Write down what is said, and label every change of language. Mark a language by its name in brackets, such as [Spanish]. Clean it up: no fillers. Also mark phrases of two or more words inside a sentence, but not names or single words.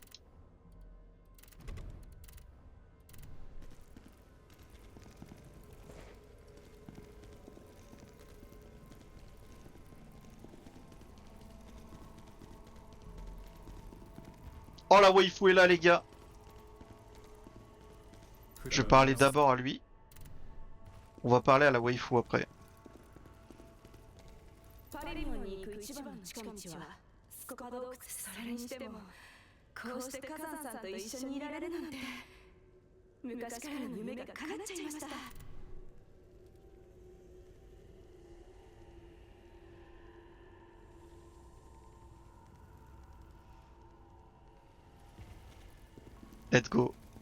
[French] Oh la waifu est là les gars. Je vais parler d'abord à lui. On va parler à la waifu après. [Japanese] パレリモンに行く一番の近道はスコパ洞窟。それにしてもこうして火山さんと一緒にいられるなんて昔からの夢が叶っちゃいました。 [English] Let's go.